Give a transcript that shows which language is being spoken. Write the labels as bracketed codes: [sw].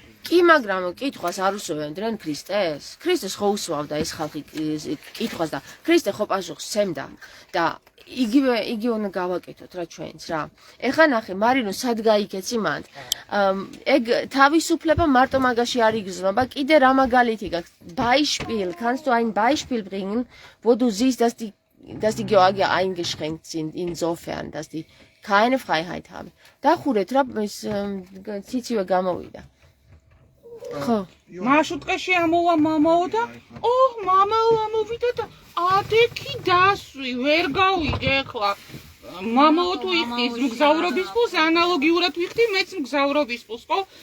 [ka] კი, მაგრამ კითხვას არ უსვევენ ქრისტეს. ქრისტეს ხო უსვავდა ეს ხალხი კითხვას და ქრისტე ხო პასუხს სცემდა და იგივე უნდა გავაკეთოთ რა ჩვენც რა. ეხლა ნახე, მარინო სად გაიქეცი მანდ. ეგ თავისუფლება მარტო მაგაში არ იგრძნობა, კიდე რა მაგალითი გაქვს. [de] Beispiel, kannst du ein Beispiel bringen, wo du siehst, dass die Georgier eingeschränkt sind insofern, dass die keine Freiheit haben. [ka] დახურეთ რა ეს ციცივე გამოვიდა. ხო. მაშუტყეში ამოვა მამაო და მამაო ამოვიდა და ადექი დასვი, ვერ გავიდე ახლა. მამაო თუ იხდის მგზავრობის ფულს, ანალოგიურად ვიხდი მეც მგზავრობის ფულს, ხო?